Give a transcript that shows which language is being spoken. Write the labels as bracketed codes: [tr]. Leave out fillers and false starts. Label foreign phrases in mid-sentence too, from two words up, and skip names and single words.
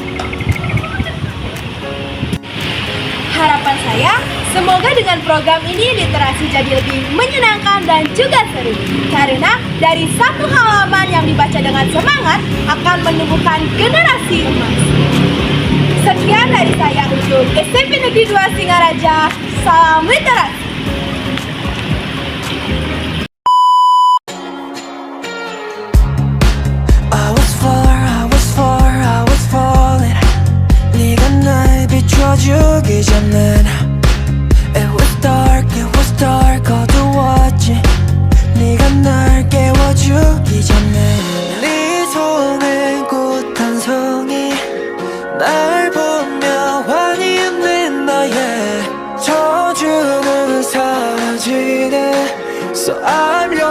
[id] Harapan saya, semoga dengan program ini literasi jadi lebih menyenangkan dan juga seru. Karena dari satu halaman yang dibaca dengan semangat akan menumbuhkan generasi emas. Sekian dari saya untuk SMP Negeri 2 Singaraja. Salam literasi. [ko] 주기 전엔 [en] It was dark [ko] 어두웠지 네가 날 깨워주기 전에 네 손에 꽃 한 송이 날 보며 환히 웃는 너의 저주는 사라지네 [en] So I